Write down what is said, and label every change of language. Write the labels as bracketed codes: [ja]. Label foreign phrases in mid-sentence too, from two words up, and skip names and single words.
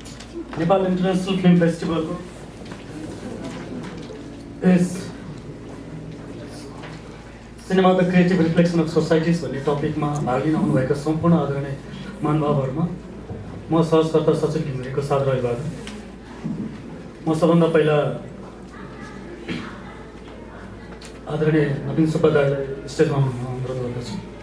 [ne] नेपाल इंटरनेशनल फिल्म फेस्टिवल को इस [en] cinema the creative reflection of societies [ne] भन्ने टपिकमा भाग लिन आउनुभएका सम्पूर्ण आदरणीय महानुभावहरूमा म सहजकर्ता सचिव घिमिरेको सादर अभिवादन। म सबभन्दा पहिला आदरणीय नबिन सुब्बा दाइलाई स्टेजमा अनुरोध गर्दछु।